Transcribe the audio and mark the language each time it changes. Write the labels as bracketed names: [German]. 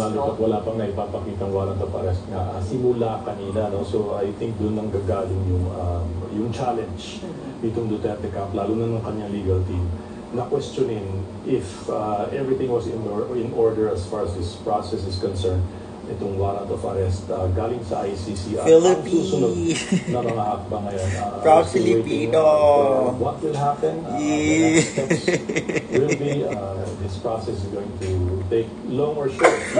[Filipino] Lalo wala pang naipapakitang warrant of arrest nga simula kanina, no? [English] So I think [Filipino] doon nang gagaling yung [English] challenge itong Duterte camp, [Filipino] lalo na ng kanyang [English] legal team, na questionin if everything was in order as far as this process is concerned. [Filipino] Itong warrant of arrest galing sa ICC at ang susunod na mga hakbang ngayon. [English] Proud Filipino! What will happen? The next steps will be this process is going to take long or short.